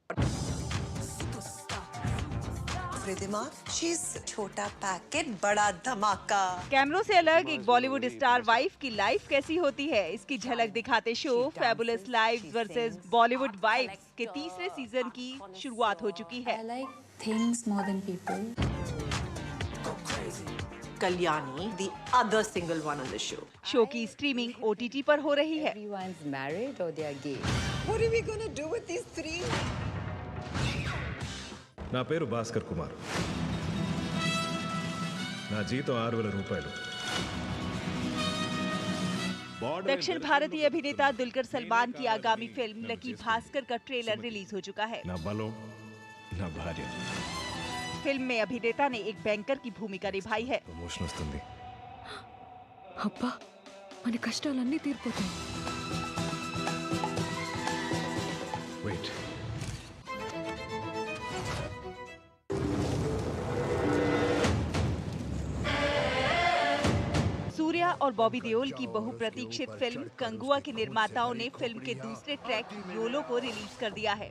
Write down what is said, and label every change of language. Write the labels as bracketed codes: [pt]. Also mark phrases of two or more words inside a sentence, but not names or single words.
[hi] रिधिमा, शीज छोटा पैकेट बड़ा धमाका। कैमरों से अलग एक [en] Bollywood star wife [hi] की लाइफ कैसी होती है, इसकी झलक दिखाते शो फैबुलस लाइव्स वर्सेस बॉलीवुड वाइफ्स के तीसरे सीजन की शुरुआत हो चुकी है। [en] I like things more than people. Kalyani, the other single one on the show. [hi] शो की स्ट्रीमिंग OTT पर हो रही है। [en] Everyone's married or they are gay. What are we gonna do with these three? [te] నా పేరు భాస్కర్ కుమార్. నా జీతం 6,000 రూపాయలు. [hi] दक्षिण भारतीय अभिनेता दुलकर सलमान की आगामी फिल्म लकी भास्कर का [en] trailer release [hi] हो चुका है। [te] నా బలం నా భార్య [hi] फिल्म में अभिनेता ने एक बैंकर की भूमिका निभाई है। [te] ప్రమోషన్ వస్తుంది. అబ్బా మన కష్టాలన్నీ తీరిపోతాయి. వెయిట్. [hi] सूर्या और बॉबी देओल की बहुप्रतीक्षित फिल्म कंगुआ के निर्माताओं ने फिल्म के दूसरे ट्रैक योलो को रिलीज कर दिया है।